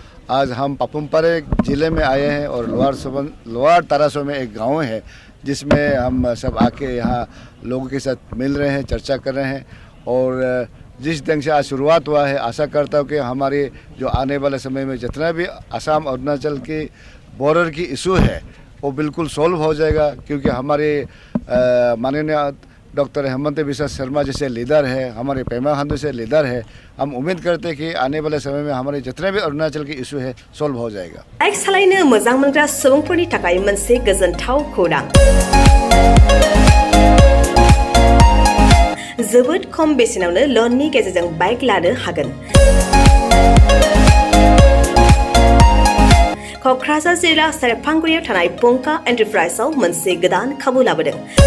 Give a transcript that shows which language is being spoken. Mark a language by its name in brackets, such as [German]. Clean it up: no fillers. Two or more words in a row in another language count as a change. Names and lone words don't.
[Hindi] आज हम पपुमपारे ज़िले में आए हैं और लोअर तारासो में एक गांव है जिसमें हम सब आके यहाँ लोगों के साथ मिल रहे हैं, चर्चा कर रहे हैं और जिस ढंग से आज शुरुआत हुआ है, आशा करता हूँ कि हमारे जो आने वाले समय में जितना भी असम अरुणाचल की बॉर्डर की इशू है वो बिल्कुल सॉल्व हो जाएगा, क्योंकि हमारे माननीय डॉक्टर हेमंत बिस्वा शर्मा जैसे लीडर है, हमारे पेमा खांडू से लीडर है। हम उम्मीद करते हैं कि आने वाले समय में हमारे जितने भी अरुणाचल की इशू है सॉल्व हो जाएगा। [Bodo] बाइक सालायनो मोजां मोनग्रा सुबुंफोरनि थाखाय मोनसे गोजोनथाव खौरां। जोबोद खम बेसेनावनो लननि गेजेरजों बाइक लानो हागोन। क'क्राझार जिल्ला सेरफांगुरियाव थानाय पंका एन्टारप्राइजआव मोनसे गोदान खाबु लाबोदों।